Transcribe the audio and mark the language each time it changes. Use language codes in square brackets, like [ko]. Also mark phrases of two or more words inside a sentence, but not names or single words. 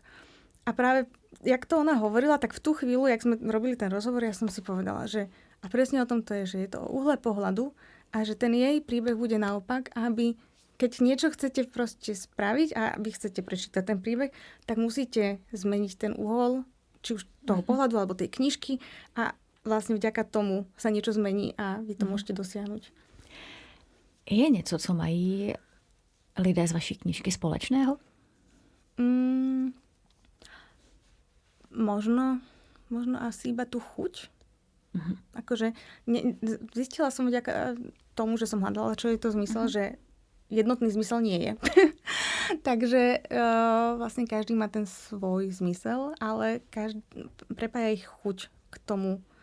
[sk] A práve, jak to ona hovorila, tak v tú chvíľu, jak sme robili ten rozhovor, ja som si povedala, že a presne o tom to je, že je to o uhle pohľadu a že ten jej príbeh bude naopak, aby keď niečo chcete proste spraviť a vy chcete prečítať ten príbeh, tak musíte zmeniť ten uhol, či už toho pohľadu, alebo tej knižky a vlastne vďaka tomu sa niečo zmení a vy to môžete dosiahnuť. [cs] Je něco, co mají lidé z vaší knížky společného? [sk] Možno asi iba tú chuť. Akože zistila som vďaka tomu, že som hľadala, čo je to zmysel, že jednotný zmysel nie je. Takže vlastne každý má ten svoj zmysel, ale prepája ich chuť k tomu.